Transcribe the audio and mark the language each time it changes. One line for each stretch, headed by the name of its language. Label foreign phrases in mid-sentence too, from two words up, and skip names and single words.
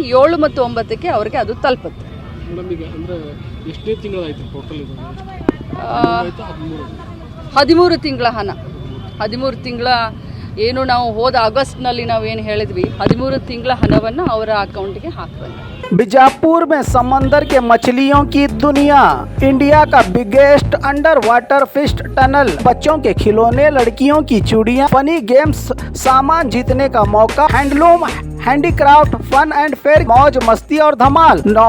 Kannada: 7 ಮತ್ತು 9ಕ್ಕೆ ಅವರಿಗೆ ಅದು ತಲುಪುತ್ತೆ. ಎಷ್ಟನೇ ತಿಂಗಳಾಯಿತು ಟೋಟಲ್? 13 ತಿಂಗಳ ಹಣ, 13 ತಿಂಗಳ ಏನು ನಾವು ಹೋದ ಆಗಸ್ಟ್ನಲ್ಲಿ ನಾವು ಏನು ಹೇಳಿದ್ವಿ, 13 ತಿಂಗಳ ಹಣವನ್ನು ಅವರ ಅಕೌಂಟಿಗೆ ಹಾಕಬೇಕು.
Hindi: बीजापुर में समंदर के मछलियों की दुनिया, इंडिया का
English: biggest under water fish tunnel,
Hindi: बच्चों के खिलौने, लड़कियों की चूड़ियां,
English: funny games,
Hindi: सामान जीतने का मौका,
English: handloom, handicraft, fun and fair,
Hindi: मौज मस्ती और धमाल।